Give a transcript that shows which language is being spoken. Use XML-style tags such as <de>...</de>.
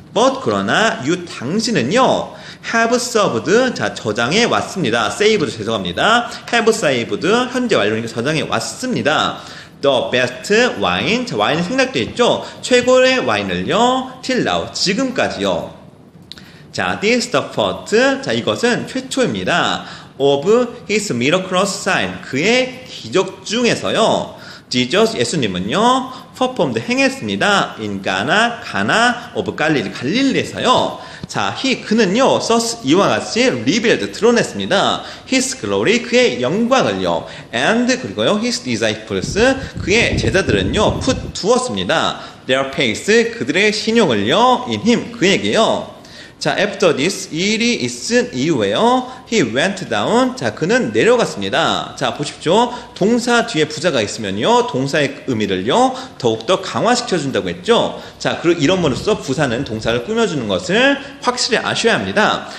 <en>but,</en> <ko>그러나, 당신은요,</ko> <en>have served,</en> <ko>자, 저장해 왔습니다.</ko> <en>saved,</en> <ko>죄송합니다.</ko> <en>have saved,</en> <ko>현재 완료니까 저장해 왔습니다.</ko> <en>the best wine,</en> <ko>자, 와인이 생략되어 있죠. 최고의 와인을요,</ko> <en>till now,</en> <ko>지금까지요. 자,</ko> <en>this the first,</en> <ko>자, 이것은 최초입니다.</ko> <en>of his miraculous sign,</en> <ko>그의 기적 중에서요. Jesus, 예수님은요,</ko> <en>performed,</en> <ko>행했습니다.</ko> <en>in</en> <ko>가나</ko> <en>of</en> <ko>갈릴리, 갈릴리에서요. 자, 그는요,</ko> <en>thus,</en> <ko>이와 같이</ko> <en>revealed,</en> <ko>드러냈습니다.</ko> <en>his glory,</en> <ko>그의 영광을요.</ko> <en>and,</en> <ko>그리고요,</ko> <en>his disciples,</en> <ko>그의 제자들은요,</ko> <en>put,</en> <ko>두었습니다.</ko> <en>their faith,</en> <ko>그들의 신용을요,</ko> <en>in him,</en> <ko>그에게요. 자,</ko> <en>after this,</en> <ko>이 일이 있은 이후에요,</ko> <en>he went down,</en> <ko>자, 그는 내려갔습니다. 자, 보십시오. 동사 뒤에 부사가 있으면요, 동사의 의미를요, 더욱더 강화시켜준다고 했죠. 자, 이런으로써 부사는 동사를 꾸며주는 것을 확실히 아셔야 합니다.</ko>